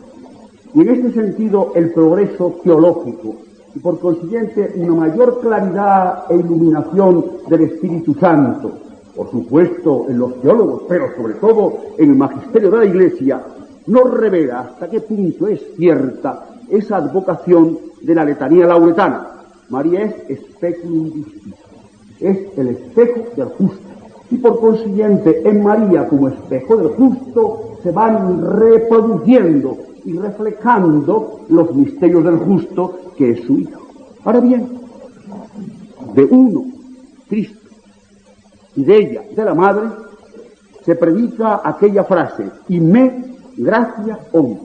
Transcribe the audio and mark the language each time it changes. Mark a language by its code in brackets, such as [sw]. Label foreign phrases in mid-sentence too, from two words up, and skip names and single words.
[es] Y en este sentido, el progreso teológico y por consiguiente una mayor claridad e iluminación del Espíritu Santo, por supuesto en los teólogos, pero sobre todo en el magisterio de la Iglesia, nos revela hasta qué punto es cierta esa advocación de la letanía lauretana. María es [la] speculum justitia, [es] es el espejo del justo. Y por consiguiente, en María como espejo del justo, se van reproduciendo y reflejando los misterios del justo, que es su Hijo. Ahora bien, de uno, Cristo, y de ella, de la Madre, se predica aquella frase: [la] y me gracia omnis.